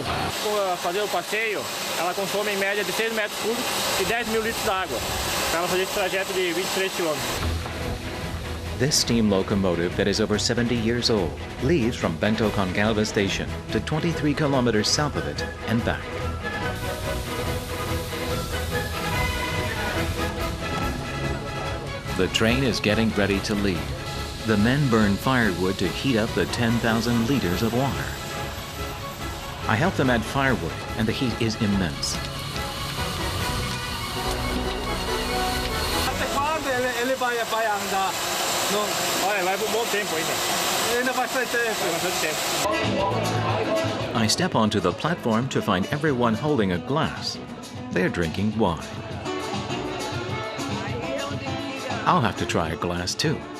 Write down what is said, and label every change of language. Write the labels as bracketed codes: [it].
[pt] Para fazer o passeio, ela consome em média de 6 metros cúbicos e 10 mil litros de água, para ela fazer esse trajeto de 23 quilômetros. [en] This steam locomotive that is over 70 years old leaves from Bento Goncalves Station to 23 kilometers south of it and back. The train is getting ready to leave. The men burn firewood to heat up the 10,000 liters of water. I help them add firewood, and the heat is immense. [pt] Até quando ele vai andar? Olha, vai por um bom tempo ainda. Ainda bastante tempo. Bastante tempo. [en] I step onto the platform to find everyone holding a glass. They're drinking wine. I'll have to try a glass too.